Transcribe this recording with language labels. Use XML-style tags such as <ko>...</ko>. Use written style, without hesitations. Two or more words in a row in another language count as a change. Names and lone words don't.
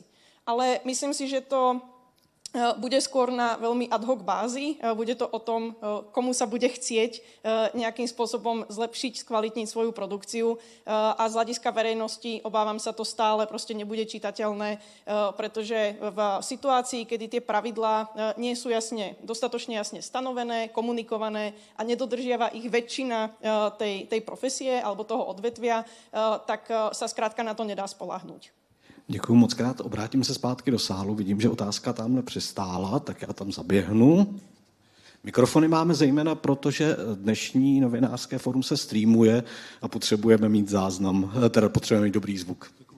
<sk>Ale myslím si, že to bude skôr na veľmi ad hoc bázi, bude to o tom, komu sa bude chcieť nejakým spôsobom zlepšiť, skvalitniť svoju produkciu a z hľadiska verejnosti obávam sa to stále proste nebude čitateľné, pretože v situácii, kedy tie pravidlá nie sú dostatočne jasne stanovené, komunikované a nedodržiava ich väčšina tej profesie alebo toho odvetvia, tak sa skrátka na to nedá spoľahnúť.</sk> <cs>Děkuji moc krát. Obrátím se zpátky do sálu. Vidím, že otázka tamhle přistála, tak já tam zaběhnu. Mikrofony máme zejména proto, že dnešní novinářské fórum se streamuje a potřebujeme mít záznam, teda potřebujeme mít dobrý zvuk.</cs>